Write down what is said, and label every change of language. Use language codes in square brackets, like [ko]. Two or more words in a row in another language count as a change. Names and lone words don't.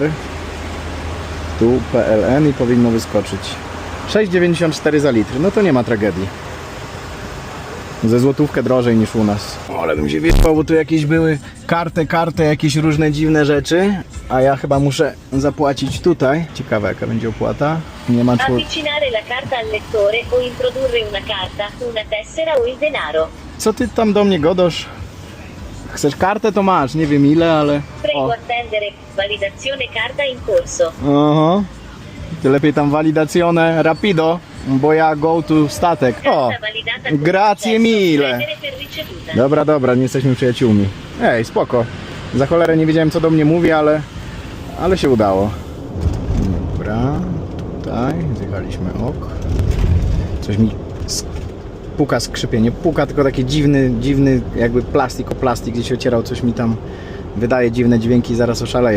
[pl] Tu PLN i powinno wyskoczyć 6,94 za litr, no to nie ma tragedii. Ze złotówkę drożej niż u nas. Ale bym się wiedział, bo tu jakieś były kartę, jakieś różne dziwne rzeczy. A ja chyba muszę zapłacić tutaj. Ciekawe jaka będzie opłata. Nie ma [it] Avvicinare la carta al lettore o introdurre una carta, una tessera o il denaro. [pl] Co ty tam do mnie godasz? Chcesz kartę to masz, nie wiem ile, ale... [it] Prego [pl] O. [it] attendere. Validazione carta in corso. [pl] Aha. Ty lepiej tam [it] validazione rapido, [pl] bo ja go to statek. O, [it] Carta validata con grazie successo. mille. Prendere per ricevuta. [pl] Dobra, nie jesteśmy przyjaciółmi. Ej, spoko. Za cholerę nie wiedziałem co do mnie mówi, ale się udało. Dobra, tutaj zjechaliśmy ok. Coś mi puka skrzypienie. Puka, tylko taki dziwny jakby plastik o plastik, gdzie się ocierał, coś mi tam wydaje dziwne dźwięki, zaraz oszaleję.